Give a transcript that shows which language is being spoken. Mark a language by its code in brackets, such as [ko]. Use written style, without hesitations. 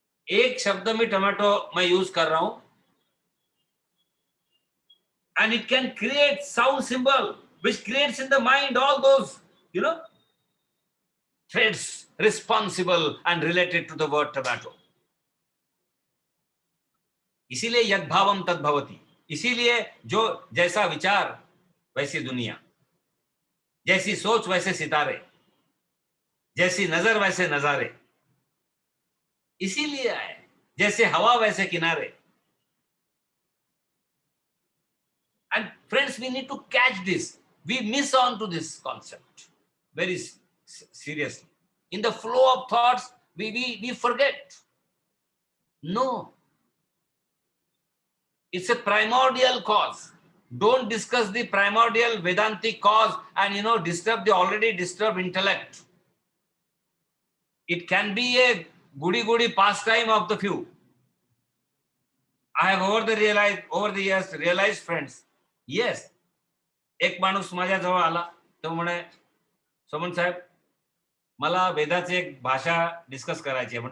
[hi] एक शब्द मी टोमॅटो मैं यूज कर रहा हूं [en] and it can create sound symbol which creates in the mind all those threads responsible and related to the word tomato। [hi] इसीलिए यद्भावम तद्भवति, इसीलिए जो जैसा विचार वैसी दुनिया, जैसी सोच वैसे सितारे, जैसी नजर वैसे नजारे, इसीलिए आए जैसे हवा वैसे किनारे। [en] And friends, we need to catch this. We miss on to this concept very seriously. In the flow of thoughts, we forget. No. It's a primordial cause. Don't discuss the primordial Vedantic cause and disturb the already disturbed intellect. It can be a goody pastime of the few. I have over the years realized, friends, yes, [mr] एक माणूस माझ्या जवळ आला, तो म्हणे सोमन साहेब मला वेदाची एक भाषा डिस्कस करायची आहे।